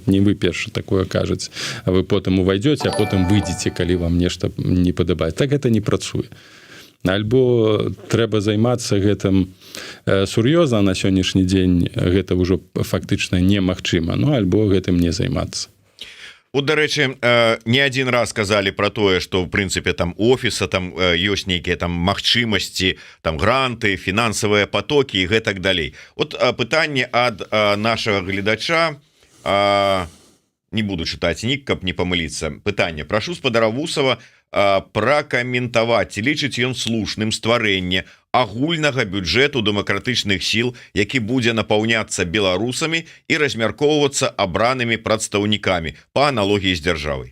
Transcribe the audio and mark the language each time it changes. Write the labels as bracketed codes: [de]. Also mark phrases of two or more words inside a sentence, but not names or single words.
[be] Не вы першы такое кажуць, а вы потым увайдзеце, а потым выйдзеце, калі вам нешта не падабаецца. Так гэта не працуе. Альбо трэба займацца гэтым сур'ёзна, на сённяшні дзень гэта ўжо фактычна немагчыма, альбо гэтым не займацца. Вот, дарэчы, [ru] не один раз сказали [be] про тое, что в прынцыпе там офіса там ёсць нейкія там магчымасці, там гранты, фінансавыя потоки і гэтак далей. Вот пытанне ад нашага гледача, не буду чытаць нік, каб не памыліцца. Пытанне: прашу спадара Вусова пракаментаваць, ці лічыць ён слушным стварэнне агульнага бюджэту дэмакратычных сіл, які будзе напаўняцца беларусамі і размяркоўвацца абранымі прадстаўнікамі па аналогіі з дзяржавай.